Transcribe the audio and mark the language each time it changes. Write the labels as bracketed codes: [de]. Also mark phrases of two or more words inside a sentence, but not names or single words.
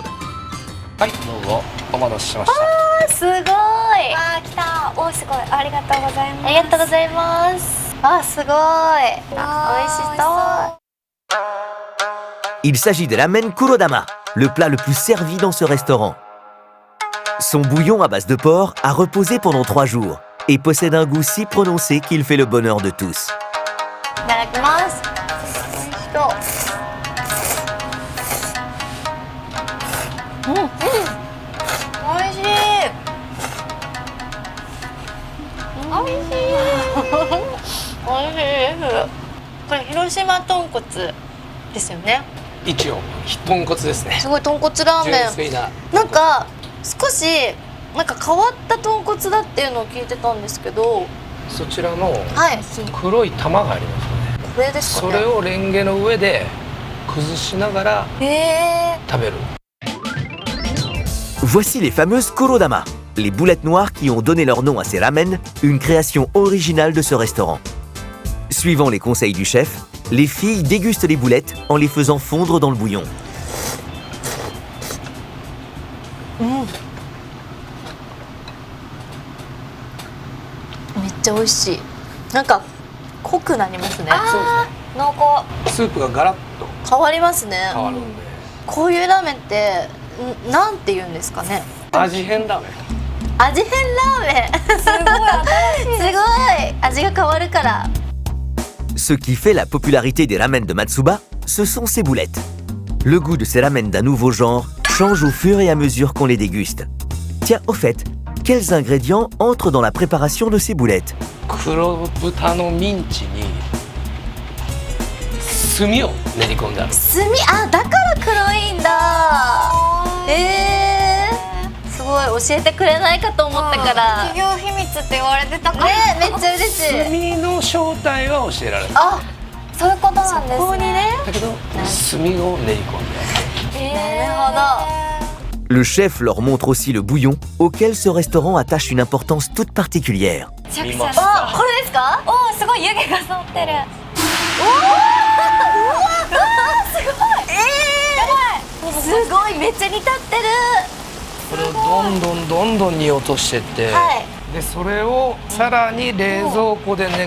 [ja] はい、どうぞ。お待たせしました。すごい。あー、来た。おー、すごい。ありがとうございます。ありがとうございます。あ、すごい。美味しそう。 [fr] Il s'agit de ramen kurodama, le plat le plus servi dans ce restaurant. Son bouillon à base de porc a reposé pendant 3 jours et possède un goût si prononcé qu'il fait le bonheur de tous. [ja] いただきます。うん、美味しい。美味しい。美味しいです。これ広島豚骨ですよね。一応豚骨ですね。すごい豚骨ラーメ純粋な。ン。なんか少しなんか変わった豚骨だっていうのを聞いてたんですけど、そちらのはい。黒い玉がありますね。これですかね。それをレンゲの上で崩しながら食べる。 [fr] Voici les fameuses kurodama, les boulettes noires qui ont donné leur nom à ces ramen, une création originale de ce restaurant. Suivant les conseils du chef, les filles dégustent les boulettes en les faisant fondre dans le bouillon. [ja] めっちゃ美味しい。なんか濃くなりますね。濃厚。スープがガラッと変わりますね。変わるんで。こういうラーメンってなんて言うんですかね。味変ラーメン。味変ラーメン。すごい新しい。すごい味が変わるから。 [fr] Ce qui fait la popularité des ramen de Matsuba, ce sont ces boulettes. Le goût de ces ramen d'un nouveau genre change au fur et à mesure qu'on les déguste. Tiens, au fait, quels ingrédients entrent dans la préparation de ces boulettes? [ja] 黒豚のミンチに炭を練り込んである。炭、あ、だから黒いんだ。すごい教えてくれないかと思ったから。企業秘密って言われてたから。ね、めっちゃ嬉しい。炭の正体は教えられない。あ、そういうことなんですね。ここにね。だけど炭を練り込んでなるほど。 [fr] Le chef leur montre aussi le bouillon, auquel ce restaurant attache une importance toute particulière. [ja] ある。見ますあ、か。これですか？おー、すごい湯気が沿ってる。すごいめっちゃ煮立ってる。これをどんどん煮落としてって、はいでそれをさらに冷蔵庫で寝かしたものが